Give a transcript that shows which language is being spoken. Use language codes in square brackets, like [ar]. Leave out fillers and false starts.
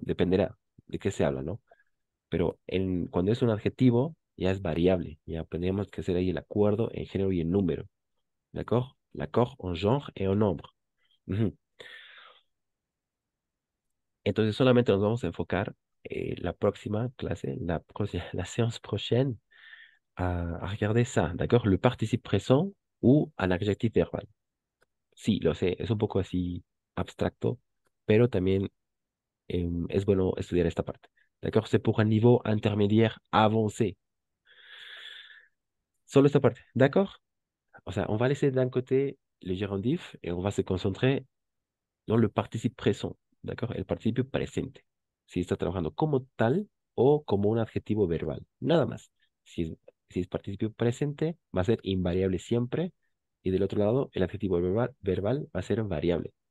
[es] Dependerá de qué se habla, ¿no? Pero cuando es un adjetivo, ya es variable, ya tendríamos que hacer ahí el acuerdo en género y en número, ¿de acuerdo? [fr] L'accord en genre et en nombre. Ujú. [es] Entonces solamente nos vamos a enfocar la próxima clase, [fr] la séance prochaine, à regarder ça, d'accord? Le participe présent ou un adjectif verbal. [es] Sí, lo sé, es un poco así abstracto, pero también es bueno estudiar esta parte. [fr] D'accord? C'est pour un niveau intermédiaire avancé. [es] Solo esta parte, [fr] d'accord? [es] O sea, [fr] on va laisser d'un côté le gérondif et on va se concentrer dans le participe présent, d'accord? [es] El participio presente. Si está trabajando como tal o como un adjetivo verbal. Nada más. Si es participio presente, va a ser invariable siempre. Y del otro lado, el adjetivo verbal va a ser variable.